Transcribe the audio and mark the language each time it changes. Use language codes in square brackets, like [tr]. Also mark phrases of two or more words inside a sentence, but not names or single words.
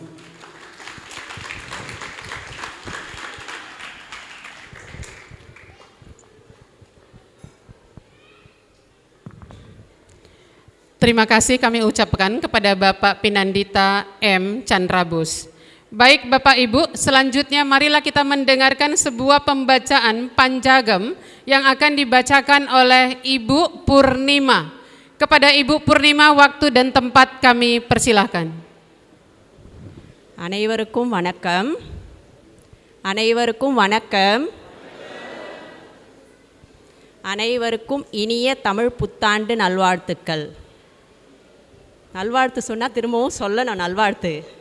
[id] Terima kasih kami ucapkan kepada Bapak Pinandita M. Chandrabus. Baik Bapak Ibu, selanjutnya marilah kita mendengarkan sebuah pembacaan Panjagam yang akan dibacakan oleh Ibu Purnima. Kepada Ibu Purnima, waktu dan tempat kami persilahkan. [ta] அனைவருக்கும் வணக்கம். அனைவருக்கும் இனிய தமிழ் புத்தாண்டு நல்வாழ்த்துக்கள். நல்வாழ்த்து சொன்னால் திரும்பவும் சொல்லணும் நல்வாழ்த்து.